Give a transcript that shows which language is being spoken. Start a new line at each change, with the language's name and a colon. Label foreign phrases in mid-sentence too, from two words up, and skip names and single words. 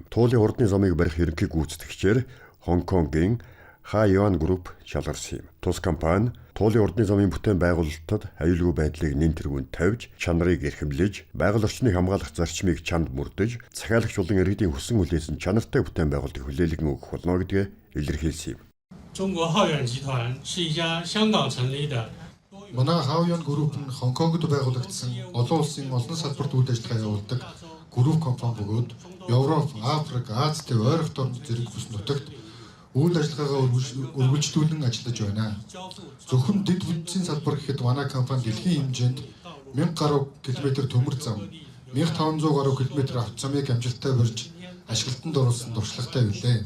Mongolian: Туулын хурдны замыг барих ерөнхий гүйцэтгэгчээр Хонконгийн Ха Юан Групп шалгарсан юм. Тус компани туулын урдны замын бүтээн байгуулалтад аюулгүй байдлыг нэн тэргүүнд тавьж, чанарыг эрхэмлэж, байгаль орчныг хамгаалах зарчмыг чанд мөрдөж, захиалагч болон иргэдийн хүссэн хүлээсэн чанартай бүтээн байгуулалтыг хүлээлгэн өгөх болно гэдгээ илэрхийлсэн юм.
Chinese: 中国浩远集团是一家香港成立的
Mongolian: Манай Хавьян групп нь Хонконгод байгуулагдсан олон улсын олон салбарт үйл ажиллагаа явуулдаг групп компани бөгөөд Европ, Африк, Азид, ойролт орнд зэрэг бүс нутагт үйл ажиллагаагаа үргэлжлүүлэн ажиллаж байна. Зөвхөн дэд бүтцийн салбар гэхэд манай компани дэлхийн хэмжээнд 1000 гаруй километр төмөр зам, 1500 гаруй километр автозамыг амжилттай барьж ашиглалтанд оруулсан туршлагатай билээ.